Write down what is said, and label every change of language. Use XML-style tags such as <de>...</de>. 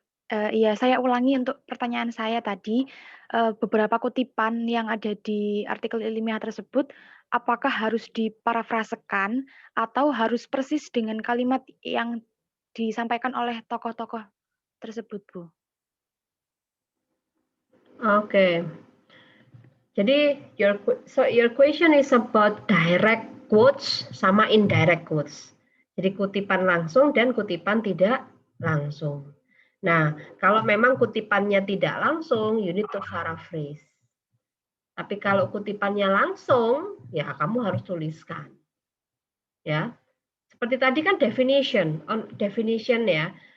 <id>Iya, saya ulangi untuk pertanyaan saya tadi. Beberapa kutipan yang ada di artikel ilmiah tersebut, apakah harus diparafrasekan atau harus persis dengan kalimat yang disampaikan oleh tokoh-tokoh tersebut, Bu? Oke.</id> <en>Jadi your question is about direct quotes sama indirect quotes.</en> <id>Jadi kutipan langsung dan kutipan tidak langsung. Nah, kalau memang kutipannya tidak langsung,</id> <en>you need to paraphrase.</en> <id>Tapi kalau kutipannya langsung, ya kamu harus tuliskan. Ya. Seperti tadi kan definition ya.</id>